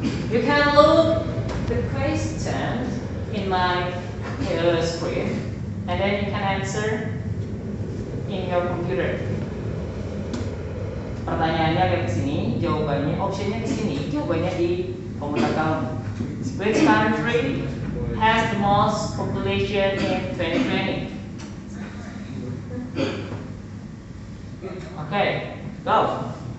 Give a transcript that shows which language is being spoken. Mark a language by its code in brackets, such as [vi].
[en] You can look the question in my screen, and then you can answer in your computer. [id] Pertanyaannya ada di sini, jawabannya, optionnya di sini, jawabannya di komputer kamu. [en] Which country has the most population in 2020? Okay, go.